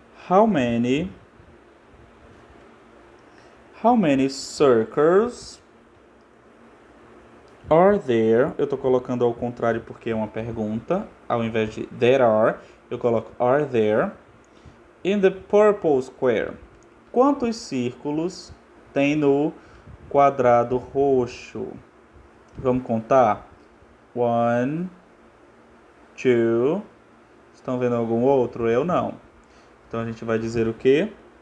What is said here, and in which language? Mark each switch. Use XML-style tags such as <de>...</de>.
<en>How many circles are there?</en> <pt>Eu tô colocando ao contrário porque é uma pergunta. Ao invés de</pt> <en>there are,</en> <pt>eu coloco</pt> <en>are there. In the purple square.</en> <pt>Quantos círculos tem no quadrado roxo? Vamos contar? 1, 2. Estão vendo algum outro? Eu não. Então a gente vai dizer o quê?</pt>